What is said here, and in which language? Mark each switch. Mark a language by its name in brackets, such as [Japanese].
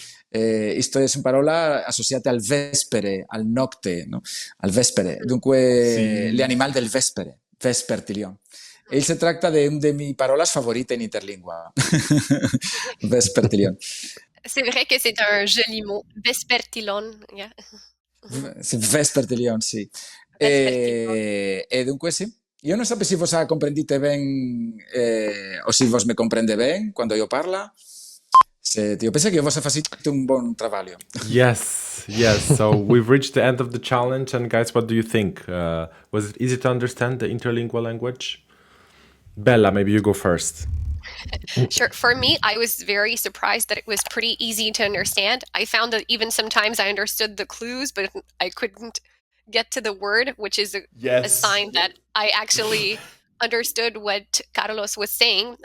[Interlingua] Isto è una parola associata al vespere, al nocte, no? Al vespere. Dunque, l'animal del vespere, vespertilion. E si tratta di una delle mie parole favorite in interlingua. Vespertilion. [French] C'est vrai que c'est un joli mot. [Interlingua] Vespertilon. Yeah. Vespertilion, sì. E dunque sì. Io non so se vos comprendite ben o se vos me comprende ben quando io parlo. Io penso che vos facete un buon lavoro. [English] Yes. So we've reached the end of the challenge, and guys, what do you think? Was it easy to understand the interlingual language? Bella, maybe you go first. Sure. For me, I was very surprised that it was pretty easy to understand. I found that even sometimes I understood the clues, but I couldn't get to the word, which is a sign that I actually understood what Carlos was saying.